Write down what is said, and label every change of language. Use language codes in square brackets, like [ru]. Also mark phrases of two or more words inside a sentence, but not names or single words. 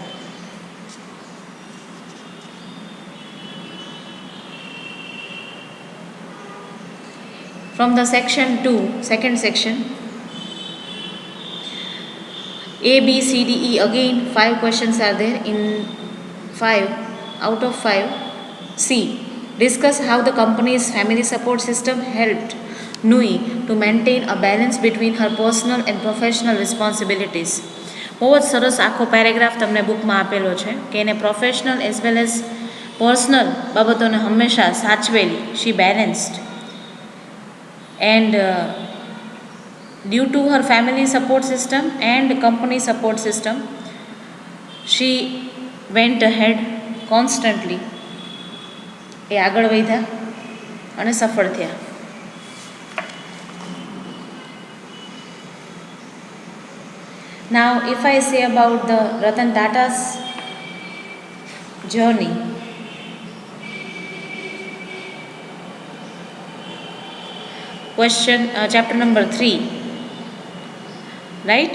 [en] From the section 2, second section, A, B, C, D, E, again 5 questions are there. In 5 out of 5, C. Discuss how the company's family support system helped Nui to maintain a balance between her personal and professional responsibilities. [gu] બહુ જ સરસ આખો પેરેગ્રાફ તમને બુકમાં આપેલો છે કે એને [en] professional as well as personal [gu] બાબતોને હંમેશા સાચવેલી. [en] she balanced, and due to her family support system and company support system, she went ahead constantly. [gu] એ આગળ વધ્યા અને સફળ થયા. [en] Now if I say about the Ratan Tata's journey, chapter number 3, right?